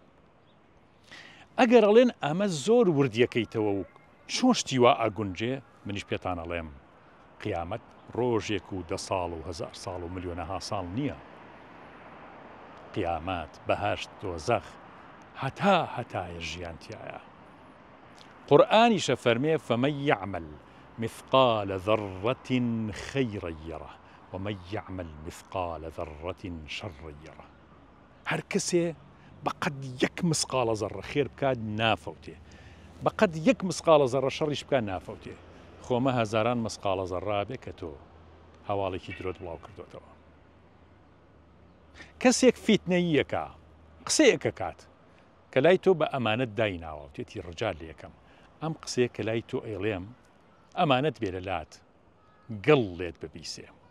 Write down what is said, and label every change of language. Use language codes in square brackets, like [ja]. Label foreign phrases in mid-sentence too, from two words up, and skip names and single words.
[ckb] ئەگەر ئەڵێن ئەمە زۆر وردیەکەیتەوە و چۆن شتیوا ئەگونجێ منیش پێتان ئەڵێم قیامەت ڕۆژێک و 10 ساڵ و 1000 ساڵ و ملیۆنەها ساڵ نییە. قیامەت بەهەشت دۆزەخ هەتایە ژیانتیایە. قورئانیشە فەرمێ [ar] فەمەن یعمل مثقال ذرة خيرا يره ومن يعمل مثقال ذرة شرا يره. [ckb] هەر کەسێ بەقەد 1 مسقالە زەڕە خێر بکات نافەوتێ، بەقەد 1 مسقالە زەڕە شەڕیش بکات نافەوتێ. خۆمە هەزاران مسقالە زەڕا بێ کە تۆ هەواڵێکی درۆت بڵاو کردوتەوە. کەسێک فیتنەییەکە قسەیەکە کات کە لای تۆ بە ئەمانەت دایناوە تێتی ڕجال لە یەکەم ئەم قسەیە کە لای تۆ ئێڵێم ئەمانەت بێ لە لات گەڵ لێت ببیسێ.